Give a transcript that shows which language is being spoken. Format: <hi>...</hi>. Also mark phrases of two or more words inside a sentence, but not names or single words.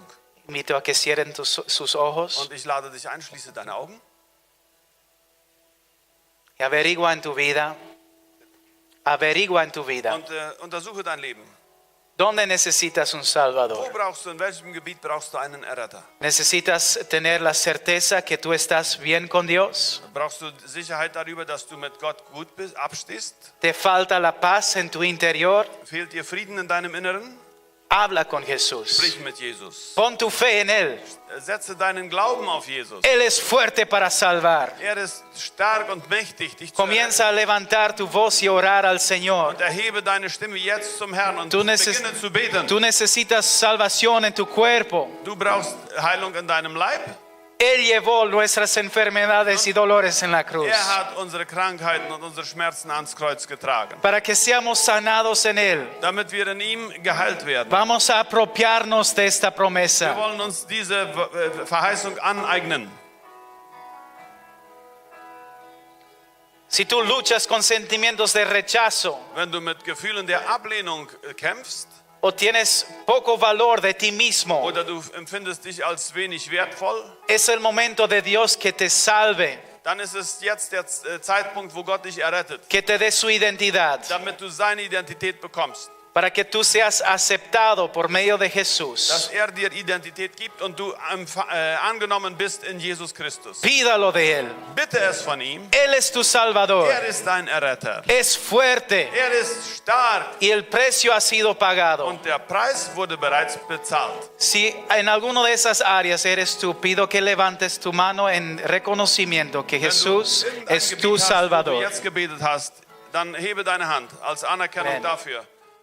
<es>Invito a que cierren sus ojos</es> <de>Und ich lade dich ein, schließe deine Augen</de> <es>y averigua en tu vida. Averigua en tu vida.</es> <de>und untersuche dein Leben.</de> <es>¿Dónde necesitas un</es> <de>Wo</de> <es>Salvador?</es> <de>brauchst du, in welchem Gebiet brauchst du einen Erretter?</de> <es>¿Necesitas tener la certeza que tú estás bien con Dios?</es> <de>Brauchst du Sicherheit darüber, dass du mit Gott gut abstehst?</de> <es>¿Te falta la paz en tu interior?</es> <de>Fehlt dir Frieden in deinem Inneren?</de> <es>Habla con Jesús.</es> <de>Sprich mit Jesus.</de> <es>Pon tu fe en Él.</es> <de>Setze deinen Glauben auf Jesus.</de> <es>Él es fuerte para salvar.</es> <de>Er ist stark und mächtig, dich zu</de> <es>Comienza a levantar tu voz y orar al Señor.</es> <de>und erhebe deine Stimme jetzt zum Herrn und</de> <es>Tú</es> <de>beginne zu beten.</de> <es>necesitas salvación en tu cuerpo.</es> <de>Du brauchst Heilung in deinem Leib.</de> <es>Él llevó nuestras enfermedades y dolores en la cruz</es> <de>Er hat unsere Krankheiten und unsere Schmerzen ans Kreuz getragen,</de> <es>para que seamos sanados en Él.</es> <de>damit wir in ihm geheilt werden.</de> <es>Vamos a apropiarnos de esta</es> <de>Wir</de> <es>promesa.</es> <de>wollen uns diese Verheißung aneignen.</de> <es>Si tú luchas con sentimientos de rechazo</es> <de>Wenn du mit Gefühlen der Ablehnung kämpfst</de> <es>o tienes poco valor de ti mismo,</es> <de>oder du empfindest dich als wenig wertvoll,</de> <es>es el momento de Dios que te salve,</es> <de>dann ist es jetzt der Zeitpunkt, wo Gott dich errettet,</de> <es>que te dé su identidad,</es> <de>damit du seine Identität bekommst,</de> <es>para que tú seas aceptado por medio de</es> <de>dass</de> <es>Jesús.</es> <de>er dir Identität gibt und du angenommen bist in Jesus Christus.</de> <es>Pídalo de Él.</es> <de>Bitte es von ihm.</de> <es>Él es tu Salvador.</es> <de>Er ist dein Erretter.</de> <es>Es fuerte</es> <de>Er ist stark</de> <es>y el precio ha sido pagado.</es> <de>und der Preis wurde bereits bezahlt.</de> <es>Si en alguna de esas áreas eres tú, pido que levantes tu mano en reconocimiento que Jesús</es> <de>Wenn du irgendein</de> <es>es</es> <de>Gebiet</de> <es>tu</es> <de>hast, wo du</de> <es>Salvador.</es> <de>jetzt gebetet hast, dann hebe deine Hand als Anerkennung</de> <es>Amen.</es> <de>dafür,</de>